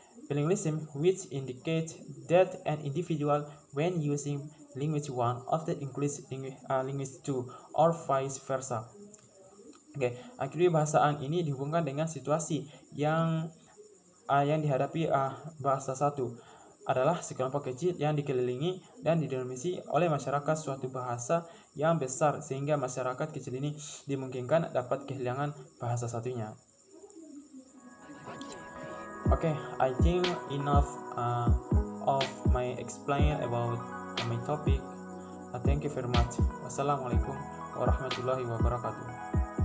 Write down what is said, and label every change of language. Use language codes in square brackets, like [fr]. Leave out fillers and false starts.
[en] Bilingualism which indicates that an individual when using language 1 often includes language 2 or vice versa. [id] Kedwibahasaan ini dihubungkan dengan situasi yang dihadapi bahasa satu. adalah sekelompok kecil yang dikelilingi dan didominasi oleh masyarakat suatu bahasa yang besar, sehingga masyarakat kecil ini dimungkinkan dapat kehilangan bahasa satunya. [en] Okay, I think enough of my explain about my topic. Thank you very much. Wassalamualaikum warahmatullahi wabarakatuh.